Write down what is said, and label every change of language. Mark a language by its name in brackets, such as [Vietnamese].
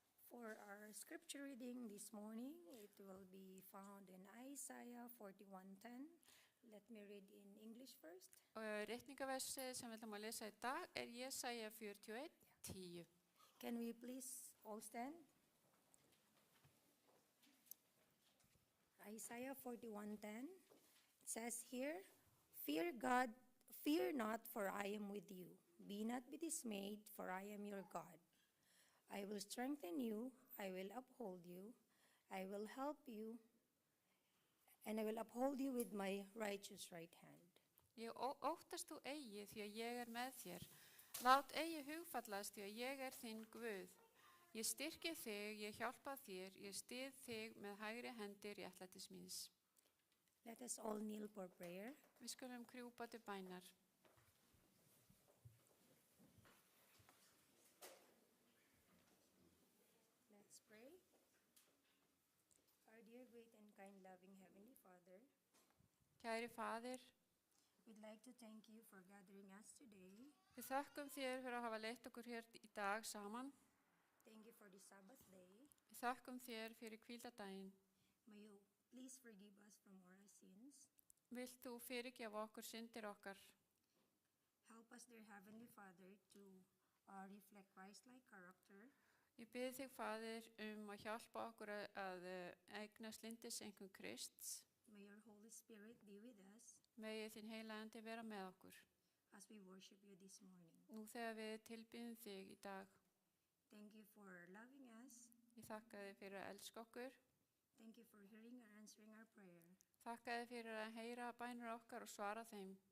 [English] For our scripture reading this morning, it will be found in Isaiah 41:10. Let me read in English first. [Icelandic] Ritningaversið sem við ætlum að lesa í dag Jesaja 41:10. [English] Can we please all stand? Isaiah 41:10 says here, "Fear God, fear not, for I am with you. Be not be dismayed, for I am your God. I will strengthen you, I will uphold you, I will help you, and I will uphold you with my righteous right hand." [Icelandic] Ég óttast þú eigi því að ég með þér. Lát eigi hugfallast því að ég þinn Guð. Ég styrki þig, ég hjálpa þér, ég styð þig með hægri hendi réttlætis míns. [English] Let us all kneel for prayer. [Icelandic] Við skulum krjúpa til bænar. [English] Let's pray. Our dear, great and kind, loving Heavenly Father, [Icelandic] Kæri faðir, [English] we'd like to thank you for gathering us today [Icelandic] við þökkum þér fyrir að hafa leitt okkur hér í dag saman. [English] thank you for the Sabbath day. [Icelandic] Við þakkum þér fyrir hvíldardaginn. [English] May you please forgive us from our sins. [Icelandic] Vilt þú fyrirgefa okkur syndir okkar? [English] Help us, dear Heavenly Father, to reflect Christ-like character. [Icelandic] Ég bið þig, Faðir, að hjálpa okkur að eignast lyndiseinkunn Krists. [English] May your Holy Spirit be with us [Icelandic] Megi þín heilaga andi vera með okkur. [English] as we worship you this morning. [Icelandic] Nú þegar við tilbýðum þig í dag. [English] Thank you for loving us. [Icelandic] Ég þakka þig fyrir að elska okkur. [English] Thank you for hearing and answering our prayer. [Icelandic] Þakka þig fyrir að heyra bænir okkar og svara þeim.